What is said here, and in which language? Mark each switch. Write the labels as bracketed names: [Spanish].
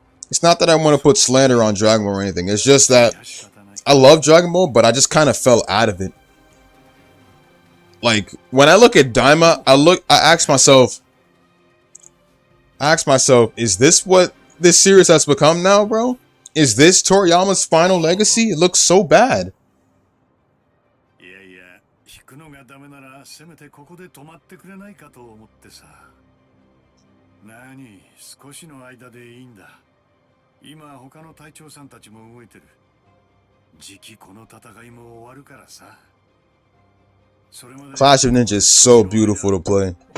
[English] It's not that I want to put slander on Dragon Ball or anything. It's just that I love Dragon Ball, but I just kind of fell out of it. Like, when I look at Daima, I ask myself, is this what this series has become now, bro? Is this Toriyama's final legacy? It looks so bad. [Japanese] いやいや引くのがダメならせめてここで止まってくれないかと思ってさ 何少しの間でいいんだ今他の隊長さんたちも動いてる次期この戦いも終わるからさ [English] Clash of Ninja is so beautiful to play.